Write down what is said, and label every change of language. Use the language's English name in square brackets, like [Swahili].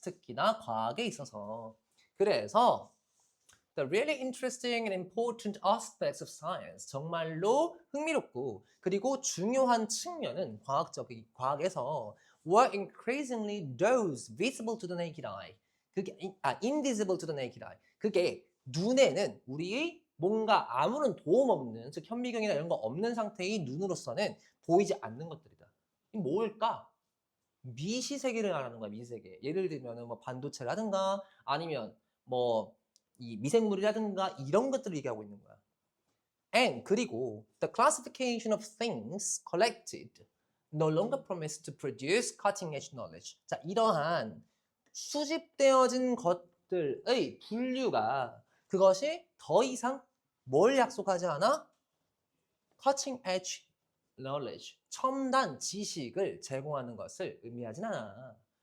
[Korean] 특히나 과학에 있어서. [English] 그래서 the really interesting and important aspects of science, [Korean] 정말로 흥미롭고 그리고 중요한 측면은 과학에서 [English] were increasingly those visible to the naked eye. [Korean] 그게 [English] invisible to the naked eye. [Korean] 그게 눈에는 우리의 뭔가 아무런 도움 없는, 즉 현미경이나 이런 거 없는 상태의 눈으로서는 보이지 않는 것들이다. 이 뭘까? 미시세계를 말하는 거야. 미시세계. 예를 들면 뭐 반도체라든가 아니면 뭐 이 미생물이라든가 이런 것들을 얘기하고 있는 거야. [English] And [Korean] 그리고 [English] the classification of things collected no longer promised to produce cutting-edge knowledge. [Korean] 자, 이러한 수집되어진 것들의 분류가 그것이 더 이상 뭘 약속하지 않아? cutting-edge knowledge, 첨단 지식을 제공하는 것을 의미하진 않아.